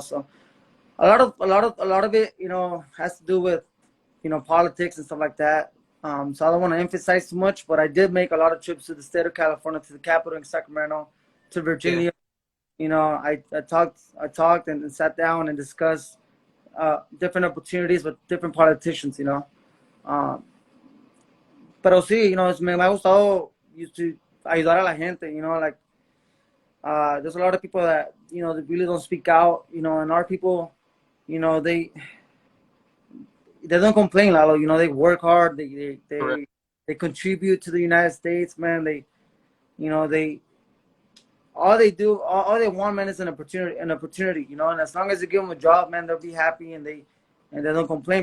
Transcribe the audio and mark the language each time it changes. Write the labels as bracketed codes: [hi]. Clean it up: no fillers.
[en] So a lot of it, has to do with, politics and stuff like that. So I don't want to emphasize too much, but I did make a lot of trips to the state of California, to the capital in Sacramento, to Yeah. Virginia. I talked and sat down and discussed different opportunities with different politicians. [es] Um, pero sí, me ha gustado [en] used to [es] ayudar a la gente. [en] Like there's a lot of people that that really don't speak out. And our people, they don't complain, Lalo. They work hard. Correct. They contribute to the United States, man. They all they do, all they want, man, is an opportunity, and as long as you give them a job, man, they'll be happy, and they don't complain.